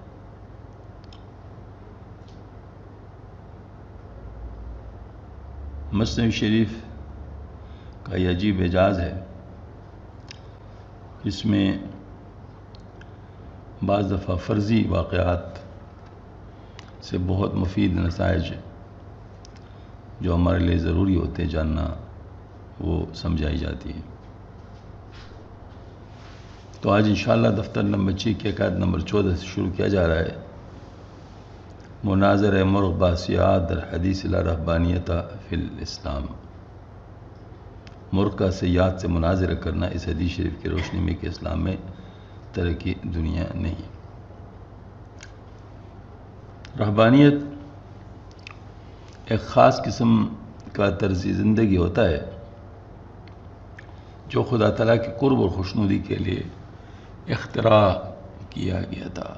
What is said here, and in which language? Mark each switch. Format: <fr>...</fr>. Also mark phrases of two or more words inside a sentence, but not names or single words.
<ur>مثنوی شریف کا یہ عجیب اعجاز ہے، جس میں بعض دفعہ فرضی واقعات سے بہت مفید نتائج جو ہمارے لیے ضروری ہوتے جاننا وہ سمجھائی جاتی ہے. تو آج انشاءاللہ دفتر نمبر 6 کی عقائد نمبر 14 سے شروع کیا جا رہا ہے.</ur> <fa>مناظر مرغ باسیات در حدیث</fa> <ar>لا رہبانیت فی الاسلام.</ar> <ur>مرغ کا سیاد سے مناظرہ کرنا اس حدیث شریف کی روشنی میں کہ اسلام میں ترقی دنیا نہیں. رہبانیت ایک خاص قسم کا طرز زندگی ہوتا ہے جو خدا تعالیٰ کے قرب اور خوشنودی کے لیے اختراع کیا گیا تھا.</ur>